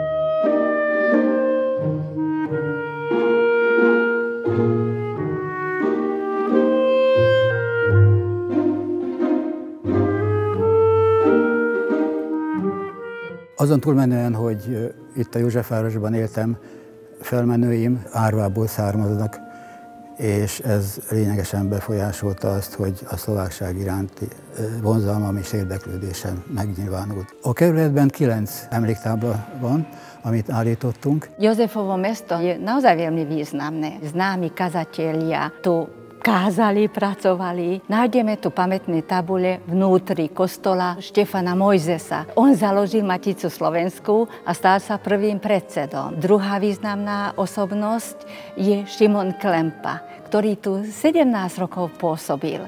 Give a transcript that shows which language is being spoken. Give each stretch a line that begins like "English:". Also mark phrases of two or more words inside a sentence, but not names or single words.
Hungarian: Azon túlmenően, hogy itt a Józsefvárosban éltem, felmenőim Árvából származnak, és ez lényegesen befolyásolta azt, hogy a szlovákság iránti vonzalmam és érdeklődésem megnyilvánult. A kerületben 9 emléktábla van, amit állítottunk.
Slovak: Jozefovo mesto je naozaj veľmi významné. Známi kazatelia tu kázali, pracovali. Nájdeme tu pamätné tabule vnútri kostola Štefana Mojzesa. On založil Maticu slovenskú a stal sa prvým predsedom. Druhá významná osobnosť je Šimon Klempa, ktorý tu 17 rokov pôsobil.